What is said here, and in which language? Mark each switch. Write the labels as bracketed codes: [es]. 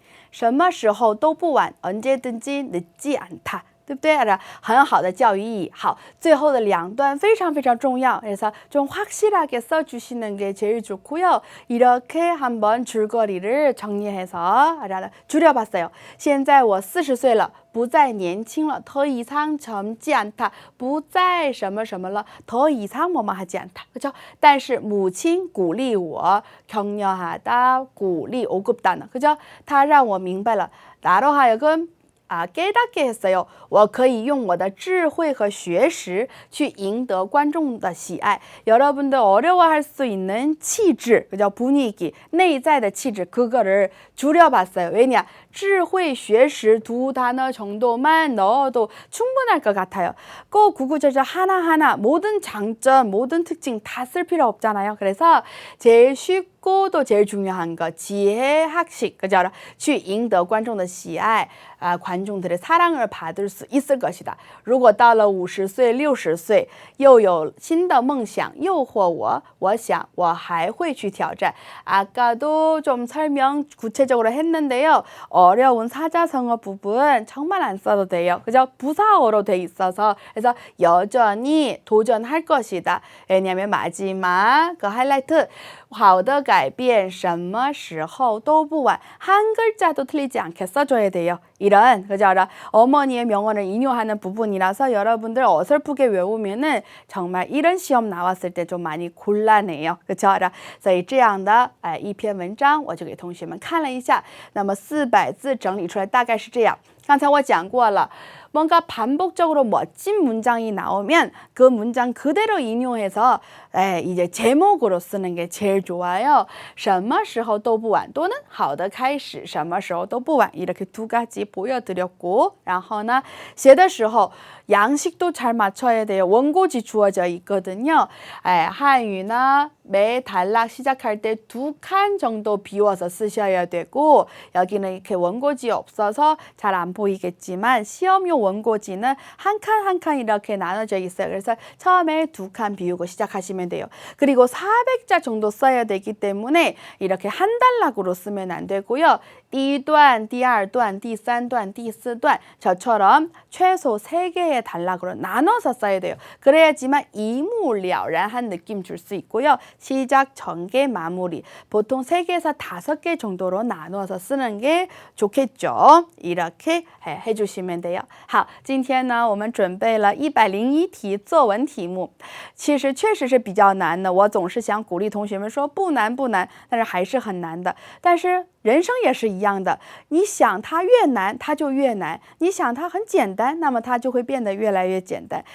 [zh] 什么时候都不晚, [ko] 언제든지 늦지 않다. [zh] 对不对？很好的教育意义。好，最后的两段非常非常重要。 [ko] 그래서 좀 확실하게 써주시는 게 제일 좋고요. 이렇게 한번 줄거리를 정리해서 줄여봤어요. [zh] 现在我40岁了，不再年轻了， [ko] 더 이상 젊지 않다， [zh] 不再什么什么了， [ko] 더 이상 뭐뭐 하지 않다， 그죠？ [zh] 但是母亲鼓励我， [ko] 격려하다， [zh] 鼓励오급다는， 그죠？他让我明白了， [ko] 나로 하여금 깨닫게 했어요. [zh] 我可以用我的智慧和学识去赢得观众的喜爱. [ko] 여러분들 어려워할 수 있는气质, 그죠? 분위기, [zh] 内在的气质, [ko] 그거를 줄여봤어요. 왜냐? 智慧, 学识 두 단어 정도만 넣어도 충분할 것 같아요. 꼭 구구절절 하나하나 모든 장점, 모든 특징 다 쓸 필요 없잖아요. 그래서 제일 쉽고 또 제일 중요한 거, 지혜, 학식, 그죠? [zh] 去赢得观众的喜爱, [ko] 관중들의 사랑을 받을 수 있을 것이다. [zh] 如果到了50岁, 60岁, 又有新的梦想诱惑我, 我想我还会去挑战. [ko] 아까도 좀 설명 구체적으로 했는데요. 어려운 사자성어 부분 정말 안 써도 돼요. 그죠? 부사어로 돼 있어서 그래서 여전히 도전할 것이다. 왜냐면 마지막 그 하이라이트 [zh] 好的改变什么时候都不晚. [ko] 한 글자도 틀리지 않게 써줘야 돼요. 이런 그죠? 어머니의 명언을 인용하는 부분이라서 여러분들 어설프게 외우면은 정말 이런 시험 나왔을 때 좀 많이 곤란해요. 그죠? [zh] 所以这样的一篇文章我就给同学们看了一下。那么400字整理出来大概是这样。刚才我讲过了。 [ko] 뭔가 반복적으로 멋진 문장이 나오면 그 문장 그대로 인용해서 이제 제목으로 쓰는 게 제일 좋아요. 什么时候都不晚 또는 [zh] 好的开始什么时候都不晚 [ko] 이렇게 두 가지 보여드렸고 然后呢写的时候 양식도 잘 맞춰야 돼요. 원고지 주어져 있거든요. 한유나 매 단락 시작할 때 2칸 정도 비워서 쓰셔야 되고 여기는 이렇게 원고지 없어서 잘 안 보이겠지만 시험용 원고지는 한 칸 한 칸 이렇게 나눠져 있어요. 그래서 처음에 2칸 비우고 시작하시면 돼요. 그리고 400자 정도 써야 되기 때문에 이렇게 한 단락으로 쓰면 안 되고요. 第一段, 第二段, 第三段, 第四段 저처럼 최소 3개의 단락으로 나눠서 써야 돼요. 그래야지만 이무了然한 느낌 줄 수 있고요. 시작, 전개, 마무리 보통 3개에서 5개 정도로 나눠서 쓰는 게 좋겠죠. 이렇게 해주시면 돼요. [zh] 好，今天呢我们准备了101题作文题目，其实确实是比较难的。我总是想鼓励同学们说不难不难，但是还是很难的。但是 人生也是一样的，你想它越难，它就越难；你想它很简单，那么它就会变得越来越简单。